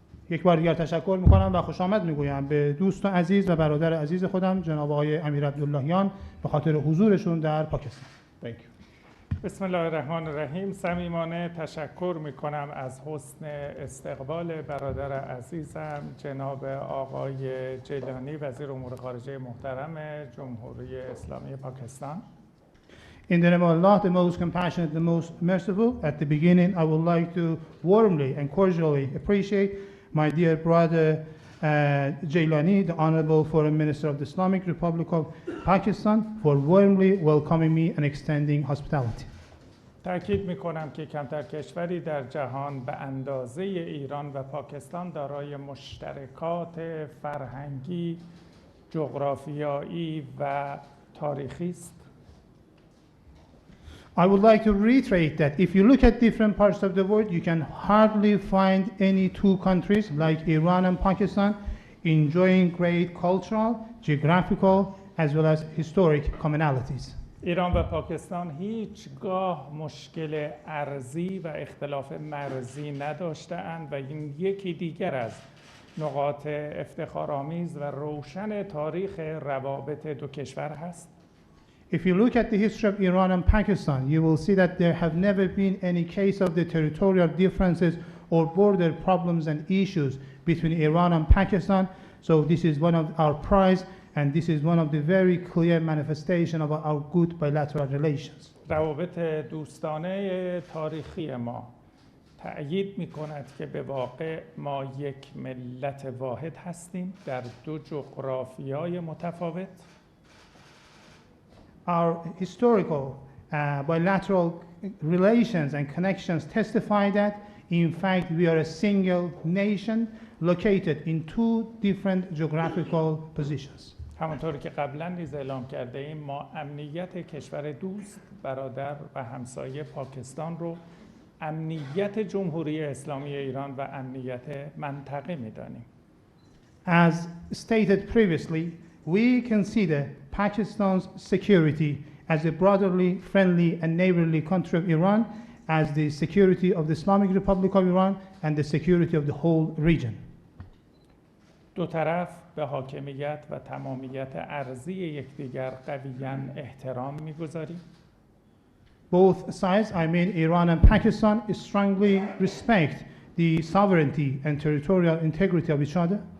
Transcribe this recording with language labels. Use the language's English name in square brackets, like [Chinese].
[Persian] یک بار دیگر تشکر میکنم و خوش آمد میگویم به دوست عزیز و برادر عزیز خودم جناب آقای امیر عبداللهیان به خاطر حضورشون در پاکستان. [English] Thank you. [Arabic] بسم الله الرحمن الرحیم. [Persian] صمیمانه تشکر میکنم از حسن استقبال برادر عزیزم جناب آقای جیلانی وزیر امور خارجه محترم جمهوری اسلامی پاکستان. [English] In the name of Allah, the most compassionate, the most merciful, at the beginning I would like to warmly and cordially appreciate my dear brother Jailani, the Honorable Foreign Minister of the Islamic Republic of Pakistan, for warmly welcoming me and extending hospitality. [Persian] تأکید میکنم که کمتر کشوری در جهان به اندازه ایران و پاکستان دارای مشترکات فرهنگی، جغرافیایی و تاریخی است. [English] I would like to reiterate that if you look at different parts of the world, you can hardly find any two countries like Iran and Pakistan enjoying great cultural, geographical, as well as historic commonalities. [Persian] ایران و پاکستان هیچگاه مشکل ارضی و اختلاف مرزی نداشته‌اند و این یکی دیگر از نقاط افتخارآمیز و روشن تاریخ روابط دو کشور هست. [English] If you look at the history of Iran and Pakistan, you will see that there have never been any case of the territorial differences or border problems and issues between Iran and Pakistan. So this is one of our prides, and this is one of the very clear manifestation of our good bilateral relations. [Persian] روابط دوستانه تاریخی ما تأیید می‌کند که به واقع ما یک ملت واحد هستیم در دو جغرافیای متفاوت. [English] Our historical bilateral relations and connections testify that, in fact, we are a single nation located in two different geographical positions. [Persian] همانطور که قبلا نیز اعلام کرده ایم ما امنیت کشور دوست، برادر و همسایه پاکستان رو امنیت جمهوری اسلامی ایران و امنیت منطقه می‌دانیم. [English] As stated previously, we consider Pakistan's security as a brotherly, friendly, and neighborly country of Iran, as the security of the Islamic Republic of Iran, and the security of the whole region. [Persian] دو طرف به حاکمیت و تمامیت ارضی یکدیگر قویاً احترام می‌گذاریم. [English] Both sides, I mean Iran and Pakistan, strongly respect the sovereignty and territorial integrity of each other.